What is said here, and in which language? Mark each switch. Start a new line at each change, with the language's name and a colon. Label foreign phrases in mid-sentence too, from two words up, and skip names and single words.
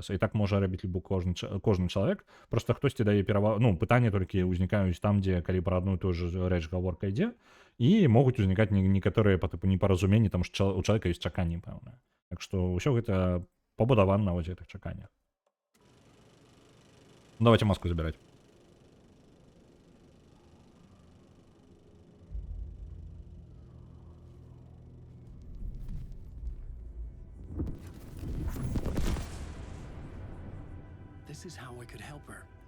Belarusian: І так можа рабіць кожны чалавек. Проста хтосьці дае перавагу, ну, пытанні толькі ўзнікаюць там, дзе калі пра адну і тую ж рэч гаворка ідзе, і могуць узнікаць некаторыя па тыпу непаразуменні, таму што у чалавека ёсць чаканні пэўнае. Так што ўсё гэта побудавана на вось гэтых чаканнях.
Russian: Давайте маску забирать.
English: This is how I could help her.